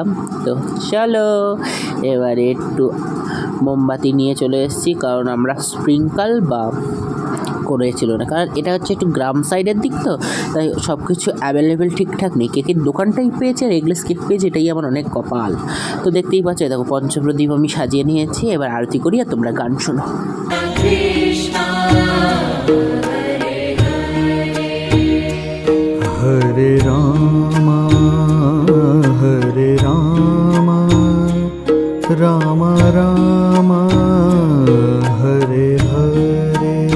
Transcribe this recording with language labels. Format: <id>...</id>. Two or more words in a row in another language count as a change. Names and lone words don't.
<bn>তো চলো এবারে একটু মোমবাতি নিয়ে চলে এসেছি, কারণ আমরা স্প্রিঙ্কল বা করেছিল না, কারণ এটা হচ্ছে একটু গ্রাম সাইডের দিক, তো তাই সব কিছু অ্যাভেলেবেল ঠিকঠাক নেই। কেকের দোকানটাই পেয়েছে আর এগলেস কেক পেয়েছে, এটাই আমার অনেক কপাল। তো দেখতেই পাচ্ছ, দেখো পঞ্চপ্রদীপ আমি সাজিয়ে নিয়েছি। এবার আরতি করি আর তোমরা গান শোনো।</bn> <sa>Hare Rama, Hare Rama, Rama Rama, Hare Hare.</sa>